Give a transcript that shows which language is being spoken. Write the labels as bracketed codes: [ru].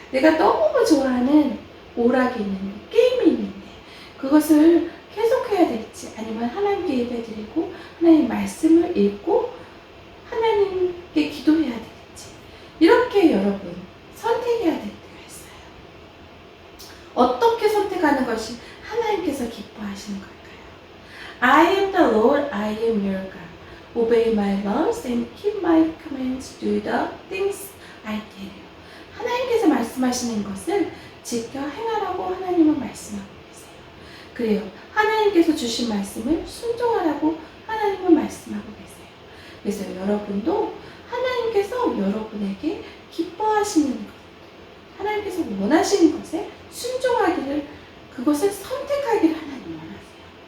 [ko] 내가 너무 좋아하는 오락이 있는데 게임이 있는데 그것을 계속해야 될지 아니면 하나님께 예배드리고 하나님 말씀을 읽고 하나님께 기도해야 될지 이렇게 여러분 선택해야 될 때가 있어요. 어떻게 선택하는 것이 하나님께서 기뻐하시는 걸까요? [en] I am the Lord, I am your God. Obey my laws and keep my commands, do the things I tell you. [ko] 하나님께서 말씀하시는 것을 지켜 행하라고 하나님은 말씀하고 계세요. 그래요. 하나님께서 주신 말씀을 순종하라고 하나님은 말씀하고 계세요. 그래서 여러분도 하나님께서 여러분에게 기뻐하시는 것, 하나님께서 원하시는 것에 순종하기를 그것을 선택하기를 하나님 원하세요.